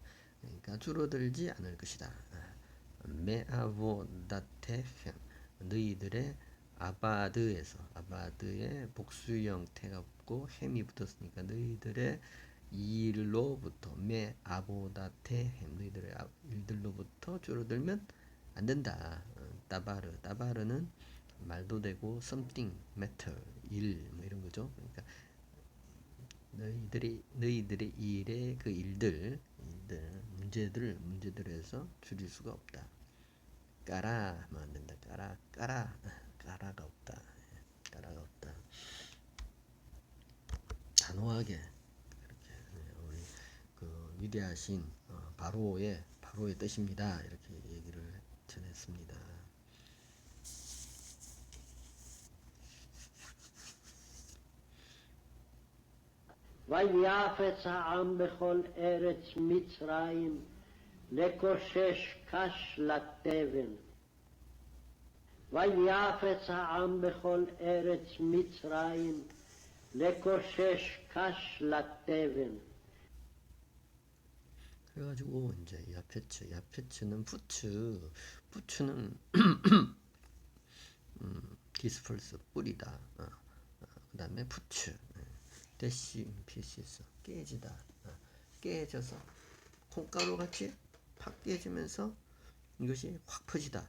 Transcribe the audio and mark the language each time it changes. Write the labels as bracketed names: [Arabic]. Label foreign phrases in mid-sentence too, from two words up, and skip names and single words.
[Korean] 그러니까 줄어들지 않을 것이다. 메아보다테헴 너희들의 아바드의 복수형 태가 붙고 햄이 붙었으니까 너희들의 일로부터 메아보다테헴 너희들의 일들로부터 줄어들면 안 된다. 따바르는 말도 되고 something matter 일 뭐 이런 거죠. 그러니까 너희들의 일의 그 일들 문제들에서 줄일 수가 없다. 까라 하면 안 된다. 까라가 없다. 까라가 없다. 단호하게 이렇게 우리 그 위대하신 바로의 뜻입니다. 이렇게 얘기를 전했습니다. [Hebrew] ויפץ העם בכל ארץ מצרים לקושש קש לתבן. ויפץ העם בכל ארץ מצרים לקושש קש לתבן. [Korean] 그래가지고 이제 야페츠는 부츠는 디스펄스 뿌리다. 그 다음에 부츠 대시 피시스 깨지다. 깨져서 콩가루 같이 확 깨지면서 이것이 확 퍼지다.